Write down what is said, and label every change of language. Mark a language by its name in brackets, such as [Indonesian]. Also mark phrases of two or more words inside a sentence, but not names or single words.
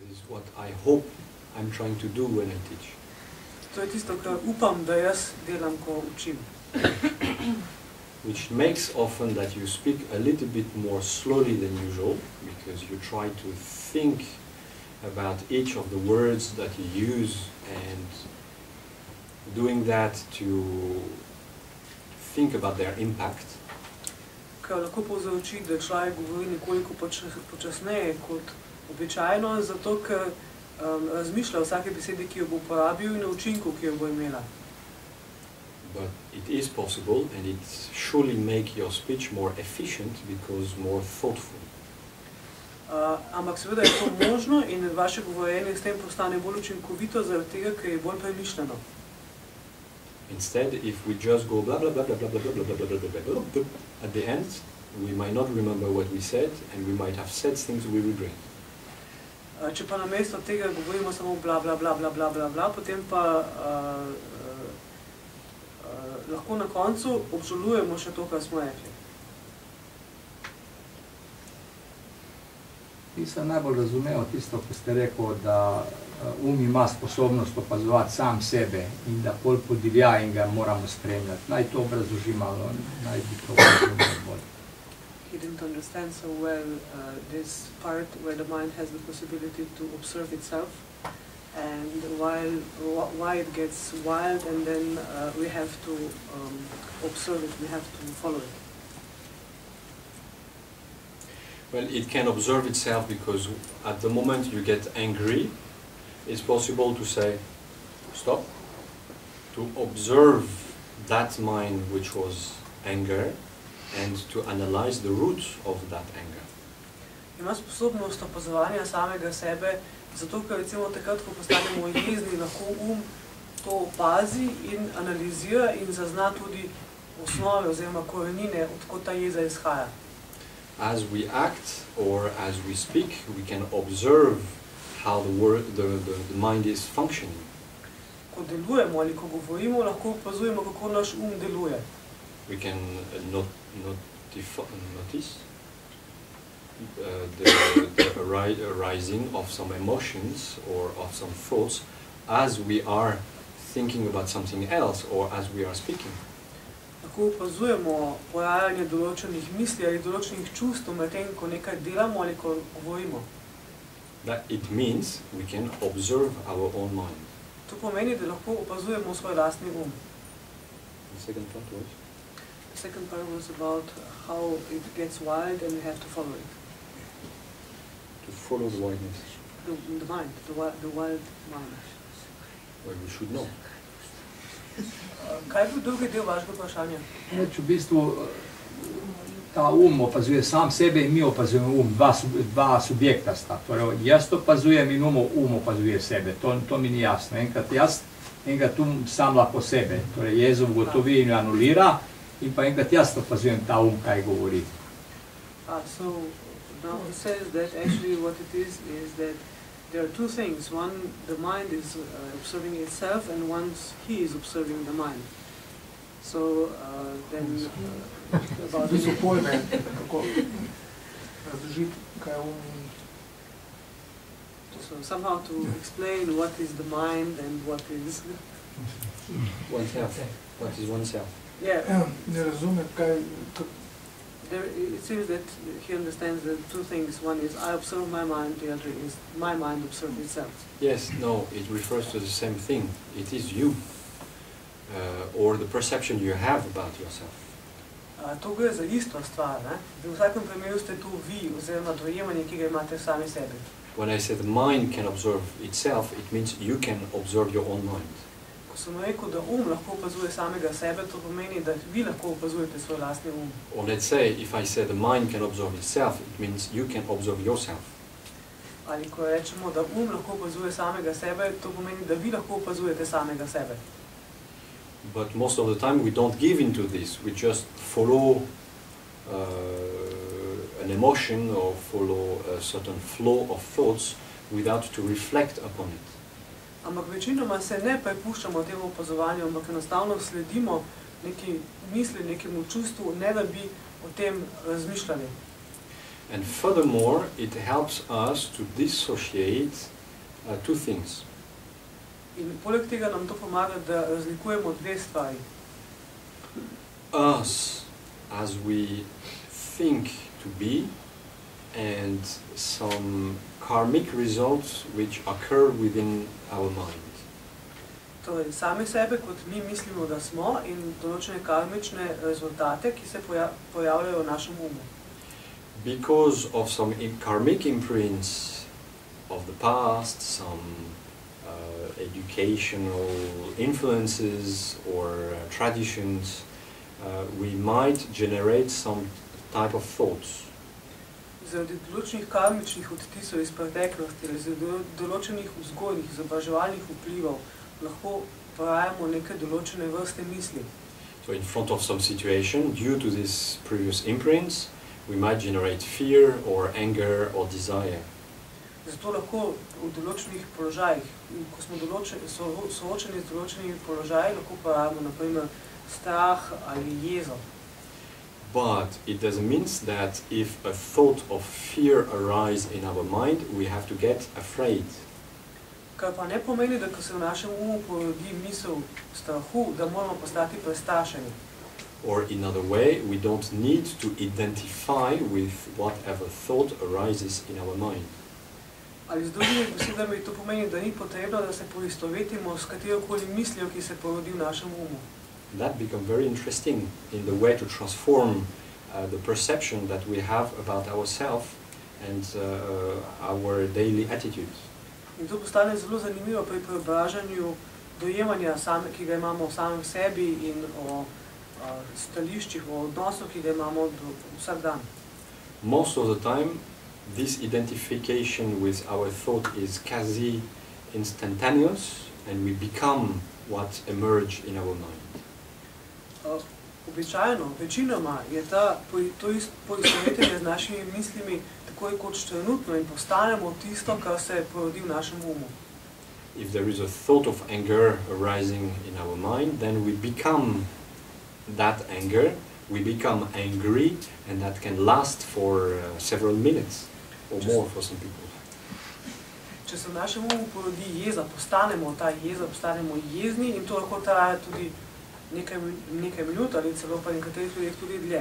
[English] what I hope I'm trying to do when I teach. [Slovenian] To je tisto, kar upam, da jaz delam, ko učim. [English] Which makes often that you speak a little bit more slowly than usual, because you try to think about each of the words that you use, and doing that to think about their impact. [Slovenian] Kar lahko povzroči, da človek govori nekoliko počasneje kot običajno, zato ker razmišlja o vsake besedi, ki jo bo uporabil, in o učinku, ki jo bo imela. [English] But it is possible, and it surely make your speech more efficient because more thoughtful. [Slovenian] Ampak seveda je to možno in vaše govorjenje s tem postane bolj učinkovito, zaradi tega, ker je bolj premišljeno. [English] Instead, if we just go blah blah blah blah blah blah blah blah blah blah blah blah blah, at the end, we might not remember what we said, and we might have said things we regret. [Slovenian] Če pa namesto tega govorimo samo bla bla bla bla bla bla bla, potem pa lahko na koncu obžalujemo še to, kar smo rekli. Nisem najbolj razumel tisto, ko ste rekel, da ima sposobnost opazovati sam sebe in da pol podivja in ga moramo spremljati. Naj to obrazloži malo, naj bi to razumel bolj. [English] He didn't understand so well this part where the mind has the possibility to observe itself, and why it gets wild, and then we have to observe it, we have to follow it. Well, it can observe itself because at the moment you get angry, it's possible to say, stop, to observe that mind which was anger, and to analyze the root of that anger. [Slovenian] Ima sposobnost opazovanja samega sebe, zato ker recimo takrat, ko postanemo jezni, lahko to opazi in analizira in zazna tudi osnove oziroma korenine, odkot ta jeza izhaja. [English] As we act or as we speak, we can observe how the mind is functioning. [Slovenian] Ko delujemo ali ko govorimo, lahko opazujemo, kako naš deluje. [English] We can notice the arising of some emotions or of some thoughts as we are thinking about something else or as we are speaking. [Slovenian] Lahko opazujemo porajanje določenih misli ali določenih čustv medtem, ko nekaj delamo ali ko govorimo. [English] That it means we can observe our own mind. [Slovenian] To pomeni, da lahko opazujemo svoj lastni [English] The second part was? The second part was about how it gets wild and we have to follow it. To follow the wildness. The mind, the wild mind. Well, we should know. [Slovenian] Kaj je bil drugi del vašega vprašanja? V bistvu ta opazuje sam sebe in mi opazujemo dva subjekta sta. Torej, jaz opazujem in opazuje sebe. To mi ni jasno. Enkrat jaz, enkrat sam lahko sebe. Torej, jezo ugotovi in anulira in pa enkrat jaz opazujem ta kaj govori. [English] So now he says that actually what it is that there are two things. One, the mind is observing itself, and once he is observing the mind. So then about [Slovenian] this pojme, kako razložiti, kaj [English] so somehow to explain what is the mind and what is oneself. What is oneself? Yeah. [Slovenian] Ne razumem, kaj. [English] It seems that he understands that two things. One is I observe my mind, the other is my mind observes itself. Yes, no, it refers to the same thing. It is you, or the perception you have about yourself. [Slovenian] To gre za isto stvar, ne? V vsakem primeru ste tu vi, oziroma dojemanje, ki ga imate sami sebi. [English] When I say the mind can observe itself, it means you can observe your own mind. [Slovenian] Ko sem rekel, da lahko opazuje samega sebe, to pomeni, da vi lahko opazujete svoj lastni [English] Or let's say, if I say the mind can observe itself, it means you can observe yourself. [Slovenian] Ali ko rečemo, da lahko opazuje samega sebe, to pomeni, da vi lahko opazujete samega sebe. [English] But most of the time we don't give into this. We just follow an emotion or follow a certain flow of thoughts without to reflect upon it. [Slovenian] Ampak večinoma se ne prepuščamo temu opazovanju, ampak enostavno sledimo neki misli, nekemu čustvu, ne da bi o tem razmišljali. [English] And furthermore, it helps us to dissociate two things. [Slovenian] In poleg tega nam to pomaga, da razlikujemo dve stvari. [English] Us as we think to be, and some karmic results which occur within our mind. [Slovenian] Torej, sami sebe, kot mi mislimo, da smo, in določene karmične rezultate, ki se pojavljajo v našem umu. [English] Because of some karmic imprints of the past, some educational influences or traditions, we might generate some type of thoughts. [Slovenian] Zaradi določenih karmičnih odtisov iz preteklosti, zaradi določenih vzgojnih, izobraževalnih vplivov, lahko porajamo neke določene vrste misli. [English] So in front of some situation, due to these previous imprints, we might generate fear or anger or desire. [Slovenian] Zato lahko v določenih položajih, ko smo soočeni z določenimi položaji, lahko porajamo na primer strah ali jezo. [English] But it doesn't mean that if a thought of fear arises in our mind, we have to get afraid. [Slovenian] Kar pa ne pomeni, da ko se v našem umu porodi misel strahu, da moramo postati prestrašeni. [English] Or in another way, we don't need to identify with whatever thought arises in our mind. [Slovenian] Ali z drugimi besedami to pomeni, da ni potrebno, da se poistovetimo s katerokoli mislijo, ki se porodi v našem umu. [English] That becomes very interesting in the way to transform the perception that we have about ourselves and our daily attitude. [Slovenian] In to postane zelo zanimivo pri preobražanju dojemanja, ki ga imamo o samem sebi in o stališčih, o odnosu, ki ga imamo vsak dan. [English] Most of the time, this identification with our thought is quasi instantaneous, and we become what emerge in our mind. [Slovenian] Običajno, večinoma je to poistovetenje z našimi mislimi takoj kot trenutno in postanemo tisto, kar se porodi v našem umu. [English] If there is a thought of anger arising in our mind, then we become that anger, we become angry, and that can last for several minutes or more for some people. [Slovenian] Če se v našem umu porodi jeza, postanemo ta jeza, postanemo jezni in to lahko traja tudi nekaj minut ali celo pa nekaterih ljudeh tudi dlje.